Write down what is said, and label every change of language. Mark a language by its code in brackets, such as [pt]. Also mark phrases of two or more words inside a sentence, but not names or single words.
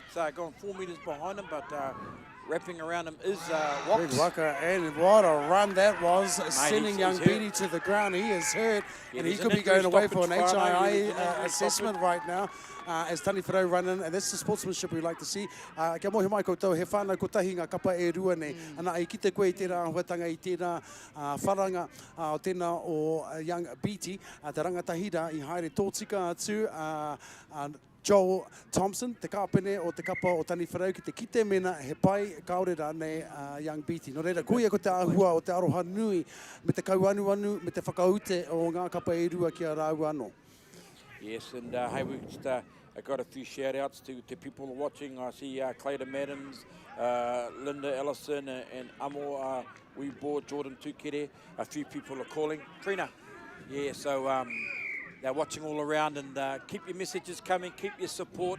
[en] It's gone 4 metres behind him, but wrapping around him is Big Wox. waka, and what a run that was, sending he's young hurt. Beattie to the ground. He is hurt, Yeah, and he there's could an be going injury away for an stoppage, Whānau. Yeah, there's an HIA injury assessment stoppage. right now, as Taniwharau running, and that's the sportsmanship we like to see. [mi] Kia mohi mai koutou, he whānau ko tahi ngā kapa e rua nei. Ana ai ki te koe i tērā huatanga i tērā wharanga o tēnā o young Beattie, te rangatahira i haere tōtika atu, Joel Thompson, te kāpene o te kapa o Taniwharau ki te kite mena he pai kaore rā nei young Beattie. No reira, kuia ko te āhua o te aroha nui me te kauanuanu, me te whakaute o ngā kapa e rua kia rāu anō. [en] Yes, and hey, we just I got a few shout-outs to people watching. I see Clayton Adams, Linda Ellison, and Amo Weibor, Jordan Tukere. A few people are calling. Trina, yeah, so they're watching all around, and keep your messages coming, keep your support.